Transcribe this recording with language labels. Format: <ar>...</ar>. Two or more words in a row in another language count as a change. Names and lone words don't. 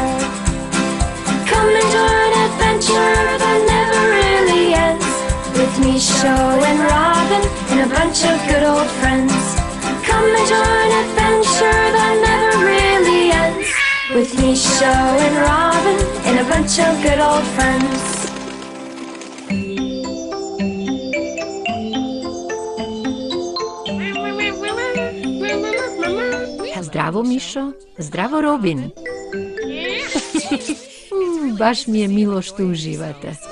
<en>Come and join an adventure that never really ends, with Misho and Robin and a bunch of good old friends. Come and join an adventure that never really ends, with Misho and Robin and a bunch of good old friends.</en> <mk>Здраво, Мишо. Здраво, Робин. Баш ми е мило што уживате.</mk>